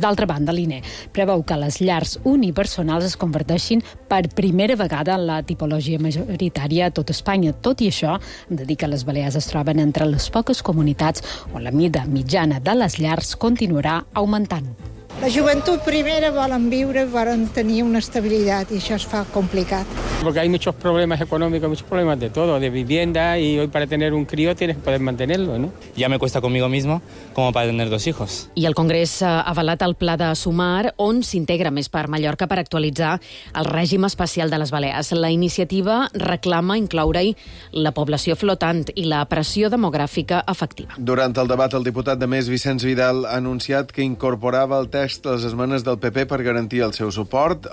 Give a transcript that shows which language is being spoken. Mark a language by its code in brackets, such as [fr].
[ca] D'altra banda, l'INE preveu que les llars unipersonals es converteixin per primera vegada en la tipologia majoritària a tot Espanya. Tot i això, hem de dir que les Balears es troben entre les poques comunitats on la mida mitjana de les llars continuarà augmentant. La joventut primera volen viure, volen tenir una estabilitat, i això es fa complicat. [es] Porque hay muchos problemas económicos, muchos problemas de todo, de vivienda, y hoy para tener un crío tienes que poder mantenerlo, ¿no? Ya me cuesta conmigo mismo como para tener dos hijos. [ca] I el Congrés ha avalat el pla de Sumar, on s'integra Més per Mallorca per actualitzar el règim especial de les Balears. La iniciativa reclama incloure-hi la població flotant i la pressió demogràfica efectiva. Durant el debat, el diputat de Més, Vicenç Vidal, ha anunciat que incorporava el text les esmenes del PP per garantir el seu suport.